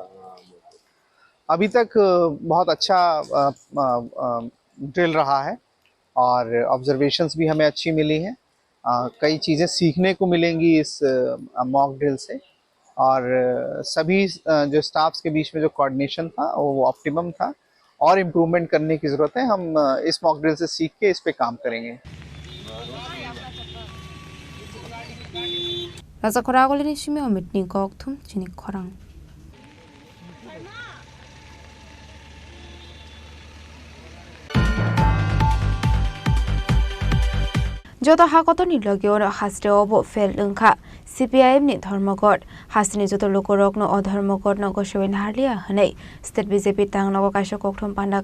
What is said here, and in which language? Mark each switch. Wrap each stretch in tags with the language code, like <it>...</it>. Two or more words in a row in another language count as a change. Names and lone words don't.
<hi>अभी तक बहुत अच्छा ड्रिल रहा है और ऑब्जर्वेशंस भी हमें अच्छी मिली हैं। कई चीज़ें सीखने को मिलेंगी इस</hi> <en>mock drill</en> <hi>से और सभी जो स्टाफ्स के बीच में जो कोऑर्डिनेशन था वो ऑप्टिमम था और इम्प्रूवमेंट करने की ज़रूरत है। हम इस</hi> <en>mock drill</en> <hi>से सीख के इस पे काम करेंगे।</hi> <trp>Raja Khoragoli ni shimi omitni kokthum Chini Khorang Joto hakoto ni logio hasre obo fel lungkha CPIM ni Dharmagod hasni joto lokorok no odharmagod no goshoin harlia hanei state BJP tang no kaisha kokthum panda</trp>